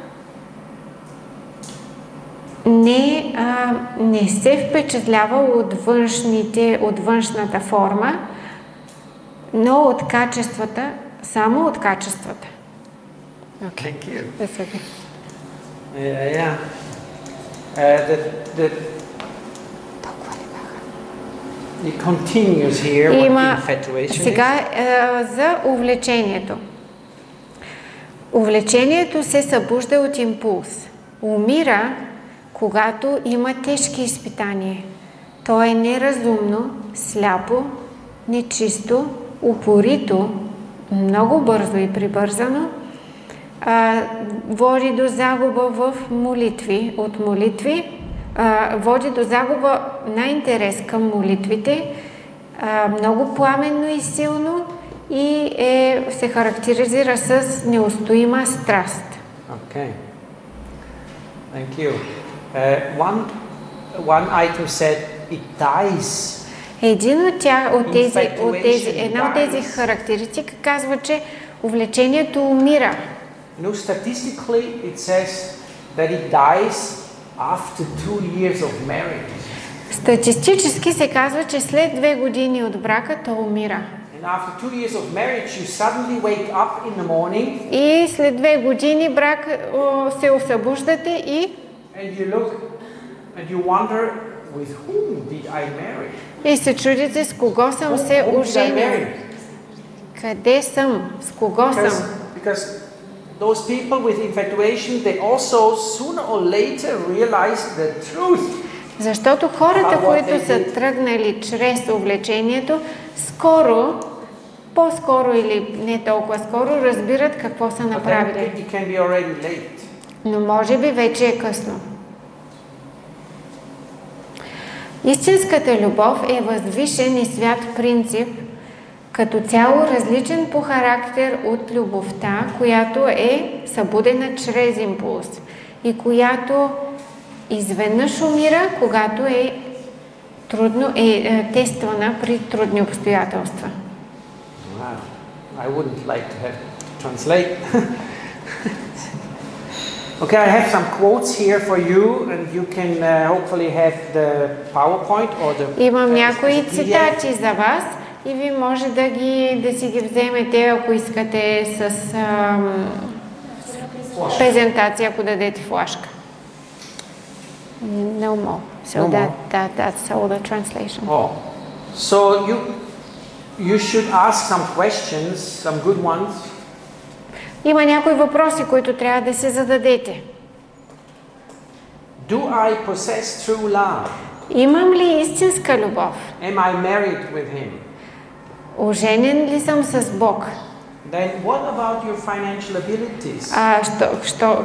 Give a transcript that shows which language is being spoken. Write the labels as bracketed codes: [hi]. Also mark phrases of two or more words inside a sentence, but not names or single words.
[bg] не се впечатлява от външната форма, но от качествата, само от качествата. [en] Okay. Thank you. That's okay. Yeah. It continues here what infatuation [bg] сега за увлечението. Увлечението се събужда от импулс. Умира, когато има тежки изпитания. То е неразумно, сляпо, нечисто, упорито, много бързо и прибързано, води до загуба в молитви, води до загуба на интерес към молитвите, много пламенно и силно и се характеризира с неустоима страст. [en] Okay. Thank you. One item said it dies. [bg] Една от тези характеристики казва, че увлечението умира. [en] You know, statistically it says that it dies after 2 years of marriage. [bg] Статистически се казва, че след 2 години от брака то умира. [en] And after 2 years of marriage you suddenly wake up in the morning. [bg] И след 2 години брак се събуждате и [en] And you look and you wonder with whom did I marry? [bg] И се чудите с кого съм се оженил. Къде съм? С кого съм? [en] Because those people with infatuation, they also sooner or later realize the truth. [bg] Защото хората, които са тръгнали чрез увлечението, по-скоро или не толкова скоро, разбират какво са направили. Но може би вече е късно. Истинската любов е възвишен и свят принцип, като цяло различен по характер от любовта, която е събудена чрез импулс и която изведнъж умира, когато е тествана при трудни обстоятелства. [en] Wow. I wouldn't like to have to translate. Okay, I have some quotes here for you, and you can hopefully have the PowerPoint or the. [bg] Имам някои цитати за вас и ви може да си ги вземете, ако искате с презентация, ако дадете флашка. [en] No more. So that's all the translation. Oh, so you should ask some questions, some good ones. [bg] Има някои въпроси, които трябва да се зададете. [en] Do I possess true love? [bg] Имам ли истинска любов? [en] Am I married with him? [bg] Оженен ли съм с Бог? [en] Then what about your financial abilities?